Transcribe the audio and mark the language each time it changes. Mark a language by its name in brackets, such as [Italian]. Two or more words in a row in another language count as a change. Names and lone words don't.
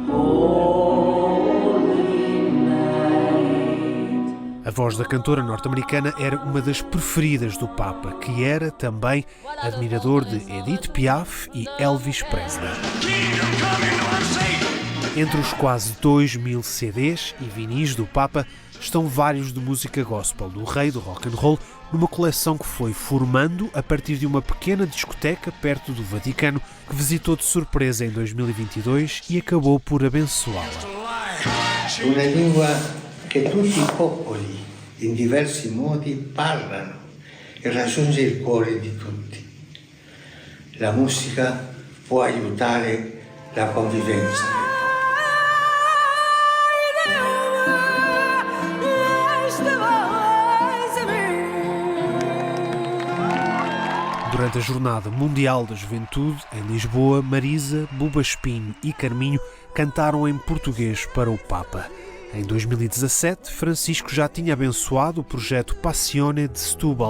[Portuguese] A voz da cantora norte-americana era uma das preferidas do Papa, que era também admirador de Edith Piaf e Elvis Presley. Entre os quase 2.000 CDs e vinis do Papa estão vários de música gospel do rei do rock and roll, numa coleção que foi formando a partir de uma pequena discoteca perto do Vaticano, que visitou de surpresa em 2022 e acabou por abençoá-la. [Italian] Una língua che tutti i popoli in diversi modi parlano e raggiunge il cuore di tutti. La musica può aiutare la convivenza. [Portuguese] Durante a Jornada Mundial da Juventude, em Lisboa, Marisa, Buba Espinho e Carminho cantaram em português para o Papa. Em 2017, Francisco já tinha abençoado o projeto Passione de Setúbal.